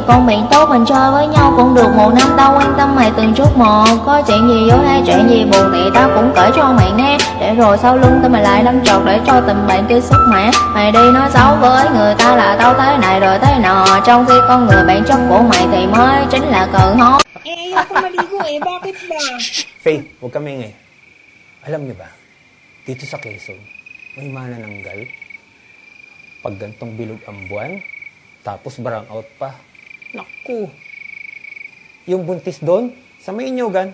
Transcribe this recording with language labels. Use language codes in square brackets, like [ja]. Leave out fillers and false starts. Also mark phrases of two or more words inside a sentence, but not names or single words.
[vi] Con bạn tốt mình chơi với nhau cũng được 1 năm. Tao quan tâm mày từng chút một. Có chuyện gì vui hay chuyện gì buồn thì tao cũng kể cho mày nghe. Để rồi sau lưng tao mày lại đâm chọc để cho tình bạn kia sức mẻ. Mày đi nói xấu với người ta là tao thế này rồi thế nọ, trong khi con người bạn chất của mày thì mới chính là cờ hốt. [tl] Ayoko maligo eh. Bakit ba? Faith, huwag kami ingay. Alam niyo ba, dito sa Quezon, may manananggal. Pag gantong bilog ang buwan, tapos brown out pa. Naku! Yung buntis doon, sa may Inyugan.